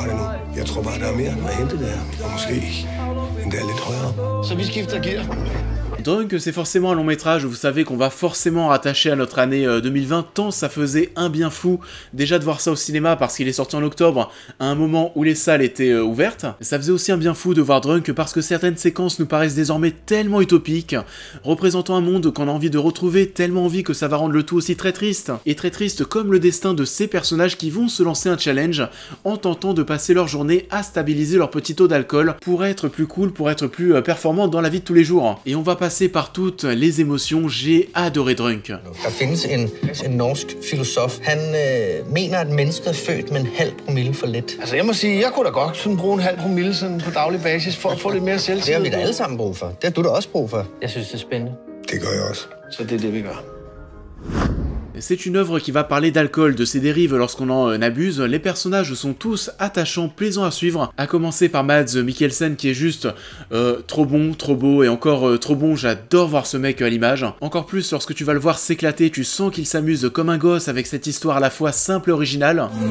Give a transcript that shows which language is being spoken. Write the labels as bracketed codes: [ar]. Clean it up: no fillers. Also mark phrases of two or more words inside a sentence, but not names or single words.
[da] Så vi skifter gear. [fr] Drunk, c'est forcément un long métrage, vous savez qu'on va forcément rattacher à notre année 2020, tant ça faisait un bien fou déjà de voir ça au cinéma parce qu'il est sorti en octobre, à un moment où les salles étaient ouvertes. Ça faisait aussi un bien fou de voir Drunk parce que certaines séquences nous paraissent désormais tellement utopiques, représentant un monde qu'on a envie de retrouver, tellement envie que ça va rendre le tout aussi très triste. Et très triste comme le destin de ces personnages qui vont se lancer un challenge en tentant de passer leur journée à stabiliser leur petit taux d'alcool pour être plus cool, pour être plus performant dans la vie de tous les jours. Et on va passer par toutes les émotions, j'ai adoré Drunk. [da] Der findes en norsk filosof. Han mener, at mennesket er født med en halv promille for lidt. Altså, jeg må sige, jeg kunne da godt sådan bruge en halv promille sådan på daglig basis for at få lidt mere selvtillid. Det har vi da alle sammen brug for. Det har du da også brug for. Jeg synes, det er spændende. Det gør jeg også. Så det er det, vi gør. [fr] C'est une œuvre qui va parler d'alcool, de ses dérives lorsqu'on en abuse. Les personnages sont tous attachants, plaisants à suivre, à commencer par Mads Mikkelsen qui est juste trop bon, trop beau et encore trop bon, j'adore voir ce mec à l'image. Encore plus lorsque tu vas le voir s'éclater, tu sens qu'il s'amuse comme un gosse avec cette histoire à la fois simple et originale.